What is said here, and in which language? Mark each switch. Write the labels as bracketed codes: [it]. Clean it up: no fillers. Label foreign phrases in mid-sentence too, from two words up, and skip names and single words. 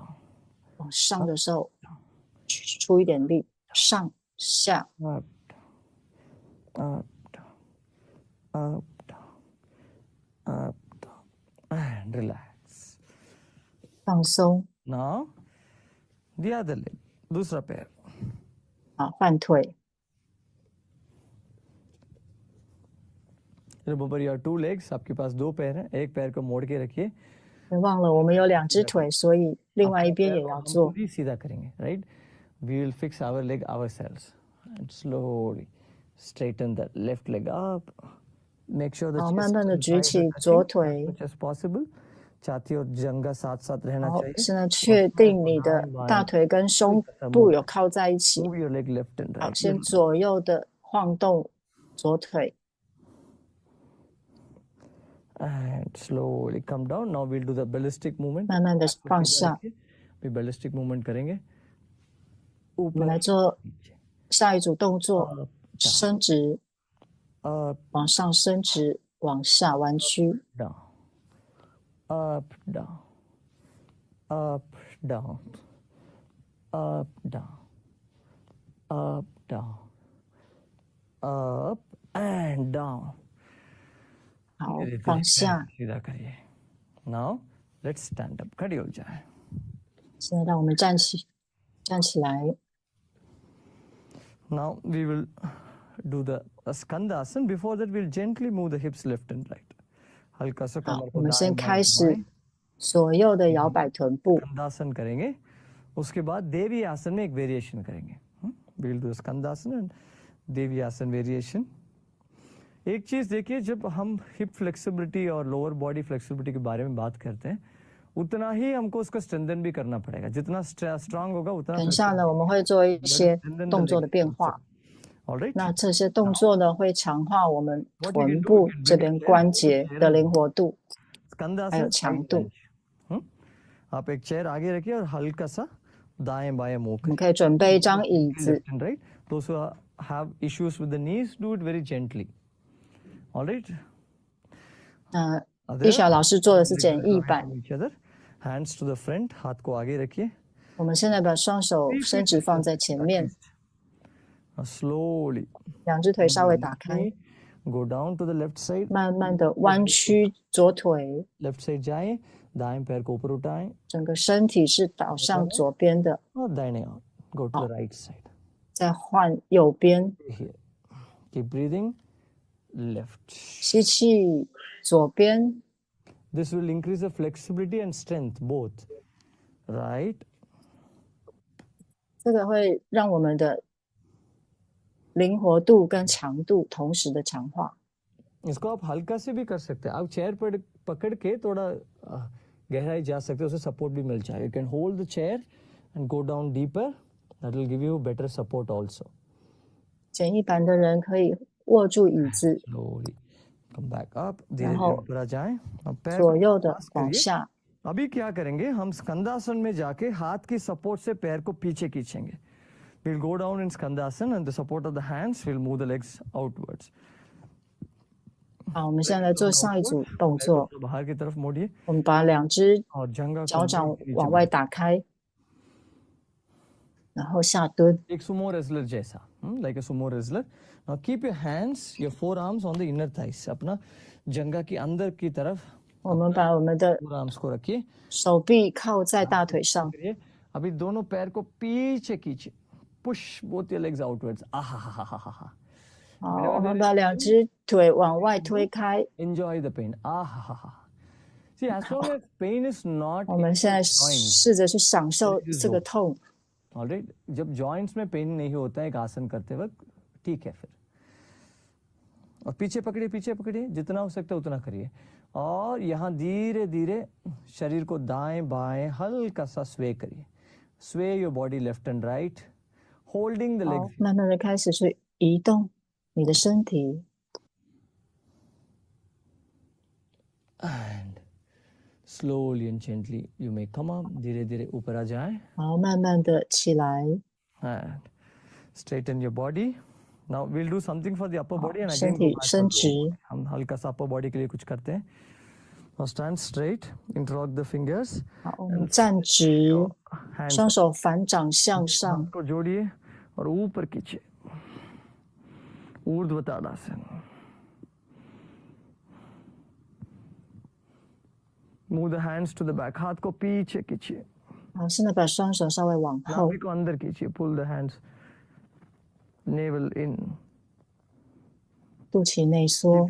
[zh] 往上的时候出一点力，上下 [en] up, down, up, down, up, down, up, down, and relax. [zh] 放松。 [en] Now the other leg. [hi] दूसरा पैर. [zh] 好，换腿。 [en] Remember your two legs. [hi] आपके पास दो पैर हैं. एक पैर को मोड़ के रखिए. [zh] 别忘了我们有2只腿，所以另外一边也要做。 [hi] पूरी सीधा करेंगे, [en] right? We will fix our leg ourselves and slowly straighten the left leg up. Make sure the [zh] 好， [en] chest [zh] 慢慢的 [en] and [zh] 举 [en] thighs [zh] 起 [en] are [zh] 左 [en] touching [zh] 腿。 [en] as much as possible. [hi] छाती और जंघा साथ साथ रहना [zh] 好， [hi] चाहिए. [zh] 现在确定你的大腿跟胸部有靠在一起。 [en] Move your leg left and [zh] 好， [en] right. [zh] 先左右的晃动左腿。 [en] And slowly come down. Now we'll do the ballistic movement. [zh] 慢慢的放下。 [hi] भी [en] ballistic movement [hi] करेंगे. [zh] 我们来做下一组动作，伸直， [en] Up, [zh] 往上伸直，往下弯曲。 [en] down, up, down, up, down, up, down, up, down, up and down. [zh] 好 [hi] धीरे-धीरे [zh] 放下。 [hi] सीधा करिए. [en] Now let's stand up. [hi] खड़े हो जाए. [zh] 现在让我们站起来。 [en] Now we will do the skandasana. Before that, we'll gently move the hips left and right. [hi] हल्का सा [zh] 好 [hi] कमर， [zh] 我 [hi] को [zh] 们先 [hi] दाएं [zh] 开 [hi] बाएं [zh] 始 [hi] घुमाएं. [zh] 左右的摇摆臀部。 [hi] स्कंदासन करेंगे. उसके बाद देवी आसन में एक वेरिएशन करेंगे. [en] We'll do skandasana and [hi] देवी आसन [en] वेरिएशन. [hi] एक चीज देखिए, जब हम [en] hip flexibility [hi] और [en] lower body flexibility [hi] के बारे में बात करते हैं, उतना ही हमको उसका स्ट्रेंथन भी करना पड़ेगा. जितना स्ट्रांग होगा उतना [zh] 等一下呢，我们会做一些动作的变化。 [en] All right. [zh] 那这些动作呢，会强化我们臀部这边关节的灵活度，还有 [hi] स्कंदासन [zh] 强度。 [hi] आप एक चेयर आगे रखिए और हल्का सा दाएं बाएं मुंह [zh] 我们可以准备一张椅子， [en] left and right. Those who have issues with the knees, do it very gently. All right. [zh] 那玉晓老师做的是简易版。 [en] Each other. Hands to the front. [hi] हाथ को आगे रखिए. [zh] 我们现在把双手伸直放在前面， [en] Now slowly [zh] 2 只腿稍微打开， [en] go down to the left side. [zh] 慢慢的弯曲左腿， [en] Left side [hi] जाएं. दाएं पैर को ऊपर उठाएं [zh] 整个身体是倒向左边的， [hi] और दाहिने ओर. [en] Go to the right side. [zh] 再换右边， [en] Here. Keep breathing. Left. [zh] 吸气左边， [en] This will increase the flexibility and strength both. Right. [zh] 这个会让我们的灵活度跟强度同时的强化。 [hi] इसको आप हल्का से भी कर सकते हैं. आप चेयर पर पकड़ के थोड़ा गहराई जा सकते हैं, उसे सपोर्ट भी मिल जाए. [en] You can hold the chair and go down deeper. That will give you better support also. [zh] 简易版的人可以握住椅子， [en] Slowly come back up. [zh] 然 [hi] धीरे-धीरे [zh] 后 [hi] ऊपर आ जाएं. अब पैर [zh] 左 [hi] को [zh] 右的 [hi] pass [zh] 往 [hi] करिए. [zh] 下。 [hi] अभी क्या करेंगे, हम स्कंदासन में जाके हाथ की सपोर्ट से पैर को पीछे खींचेंगे. [en] We'll go down in skandasana and the support of the hands will move the legs outwards. [zh] 好，我们现在来做上一组动作。 [hi] बाहर की तरफ मोड़िए [zh] 我们把2只 [hi] और जंघा [zh] 脚 [hi] को [zh] 掌往外打开，然后下蹲。 [hi] एक [en] sumo wrestler [hi] जैसा, [en] like a sumo wrestler. Now keep your hands, your forearms on the inner thighs. [hi] अपना जंघा की अंदर की तरफ [zh] 我们把我们的 [hi] forearms को रखिए. [zh] 手臂靠在大腿上， [hi] करिए. अभी दोनों पैर को पीछे खींचिए. [en] Push both your legs outwards. [hi] आहा. [zh] 好，我们把2只腿往外推开。 [en] Enjoy the pain. आहा. See, as long as pain is not [zh] 我们现在 [en] joints, [zh] 试着去享受这个痛。 [en] alright. [hi] जब joints में पेन नहीं होता है एक आसन करते वक्त, ठीक है फिर. और पीछे पकड़िए, जितना हो सकता है उतना करिए. और यहाँ धीरे धीरे शरीर को दाएं बाएं हल्का सा स्वे करिए. [en] Sway your body left and right, holding the [zh] 好 [en] legs.， [zh] 慢慢的开始去移动你的身体。 [en] And slowly and gently you may come up, [hi] धीरे धीरे ऊपर आ जाए, [zh] 好，慢慢的起来， [en] and straighten your body. Now we'll do something for the upper [zh] 好 [en] body and [zh] 身 [en] again go [zh] 体 [en] back for [zh] 伸 [en] lower [zh] 直 [en] body. [hi] हम हल्का सा [en] upper body [hi] के लिए कुछ करते हैं. [en] Now stand straight, interlock the fingers, [zh] 好，我们站直， [en] hands [zh] 双手反掌向 [hi] हाथ [zh] 上， [hi] को जोड़िए और ऊपर खींचिए. ऊर्ध्व ताड़ासन. [en] Move the hands to the back. [hi] हाथ को पीछे खींचिए. [zh] 好，现在把双手稍微往后 [hi] नाभि，को अंदर खींचिए. [en] Pull the hands. Navel in. [zh] 肚脐内缩，